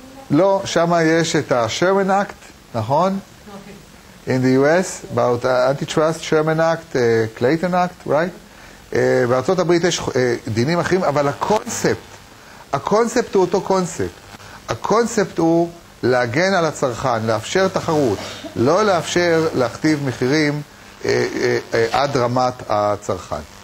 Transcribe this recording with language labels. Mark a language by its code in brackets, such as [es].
[he] לא, שם יש את ה-Sherman Act, נכון? [en] In the US, about Antitrust, Sherman Act, Clayton Act, right? [he] בארצות הברית יש דינים אחרים, אבל הקונספט הוא אותו קונספט. הקונספט הוא להגן על הצרכן, לאפשר תחרות, לא לאפשר להכתיב מחירים עד רמת הצרכן.